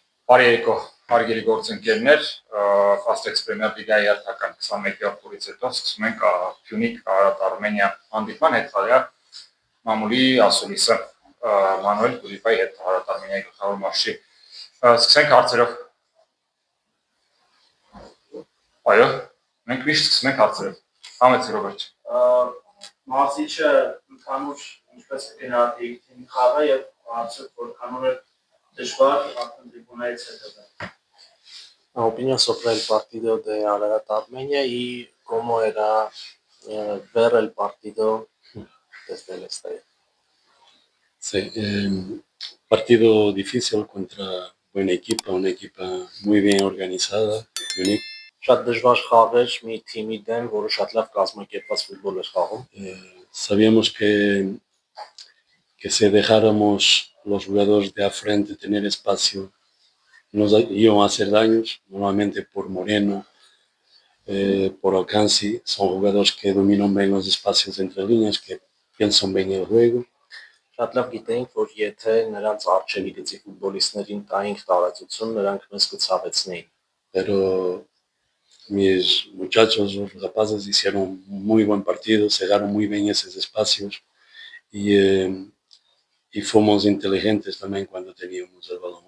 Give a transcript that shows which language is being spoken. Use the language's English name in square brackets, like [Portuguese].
[Armenian] Բարի երեկո, հարգելի գործընկերներ, Fast Premier League-ի հերթական 21-րդ տուրից հետո սկսում ենք Փյունիկ Արարատ Արմենիա հանդիպման հետխաղյա մամուլի ասուլիսը Մանուել Կուլիպայի հետ Արարատ Արմենիայի գլխավոր մարզչի։ Սկսենք հարցերով։ Այո, մենք միշտ սկսում ենք հարցերով։ Համեցի Ռոբերտ։ Մարզիչը ընդհանուր ինչպես կգնահատի թիմի խաղը եւ արդյոք որքանով է դժվար արդեն տրիբունայից հետևել։ [Spanish] Opinión sobre el partido de Ararat Armenia y cómo era ver el partido desde el estadio. Sí, partido difícil contra buena equipa, una equipa muy bien organizada, Unique. [Armenian] Շատ դժվար խաղ էր մի թիմի դեմ, որը շատ լավ կազմակերպված ֆուտբոլ էր խաղում։ [Spanish] Sabíamos que si dejáramos los jugadores de a frente tener espacio, nos iban a hacer daños, normalmente por Moreno, por Alcanci, son jugadores que dominan bien los espacios entre líneas, que piensan bien el juego. [Armenian] Շատ լավ գիտենք, որ եթե նրանց արժեվիրեցի ֆուտբոլիստներին տայինք տարածություն, նրանք մեզ կցավեցնեին։ [Spanish] Pero mis muchachos, los rapazes, hicieron un muy buen partido, cegaron muy bien esos espacios y fuimos inteligentes también cuando teníamos el balón.